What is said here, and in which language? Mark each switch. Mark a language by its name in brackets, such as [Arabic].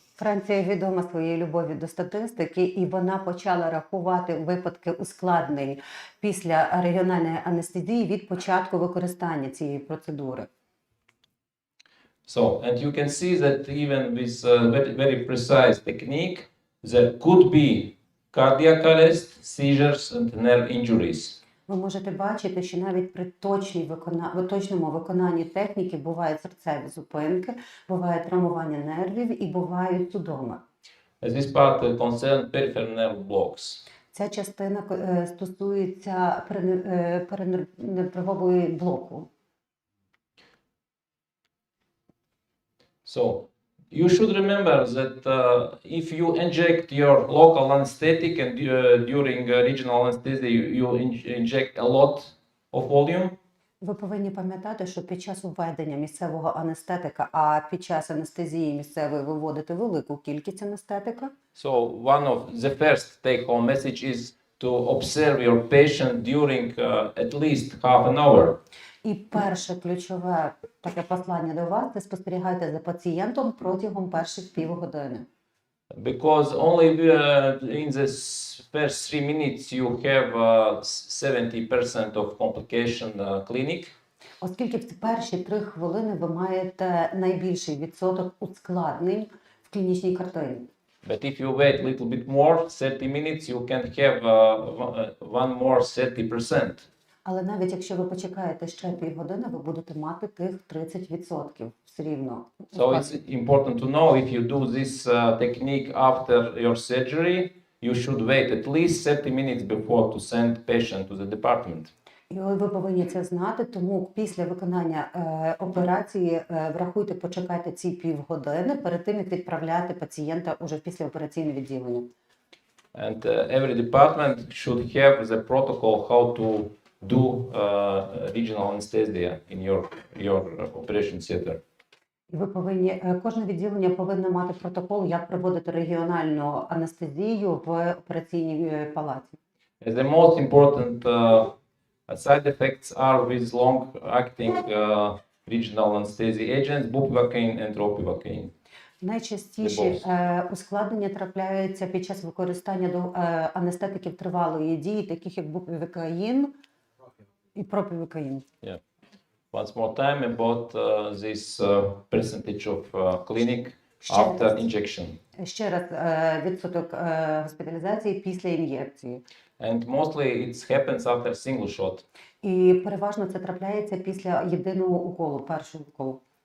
[Ukrainian] Франція відома своєю любов'ю до статистики, і вона почала рахувати випадки ускладнень після регіональної анестезії від початку використання цієї процедури. [English] So, and you can see that even with very precise technique, there could be cardiac arrest, seizures and nerve injuries. [Ukrainian] Ви можете бачити, що навіть при точному виконанні техніки бувають серцеві зупинки, буває травмування нервів і бувають судоми. [English] This part concerns peripheral nerve blocks. [Ukrainian] Ця частина стосується перенервової блоку. [English] So, you should remember that if you inject your local anesthetic and during regional anesthesia you inject a lot of volume. [Ukrainian] Ви повинні пам'ятати, що під час введення місцевого анестетика, а під час анестезії місцевої виводити велику кількість анестетика. [English] So one of the first take-home message is to observe your patient during at least half an hour. [Ukrainian] І перше ключове таке послання до вас – це спостерігайте за пацієнтом протягом перших півгодини. [English] Because only in the first 3 minutes you have 70% of complication clinic. [Ukrainian] Оскільки в ці перші 3 хвилини ви маєте найбільший відсоток ускладнень в клінічній картині. [English] But if you wait a little bit more, 30 minutes, you can have one more 30%. [Ukrainian] Але навіть якщо ви почекаєте ще півгодини, ви будете мати тих 30% все рівно. [English] So it's important to know if you do this technique after your surgery, you should wait at least 30 minutes before to send patient to the department. [Ukrainian] І ви повинні це знати, тому після виконання операції врахуйте, почекайте ці півгодини перед тим, як відправляти пацієнта уже в післяопераційне відділення. [English] And every department should have the protocol how to do regional anesthesia in your operation theater. [Ukrainian] І ви повинні, кожне відділення повинно мати протокол, як проводити регіональну анестезію в операційній палаті. [English] The most important side effects are with long-acting regional anesthesia agents, bupivacaine and ropivacaine. [Ukrainian] Найчастіші ускладнення трапляються під час використання анестетиків тривалої дії, таких як бупівакаїн і пропівакаїн. Yeah. [English] Once more time about this percentage of clinic after injection. [Ukrainian] Ще раз, відсоток госпіталізації після ін'єкції. [English] And mostly it happens after single shot. [Ukrainian] І переважно це трапляється після єдиного уколу, першого уколу.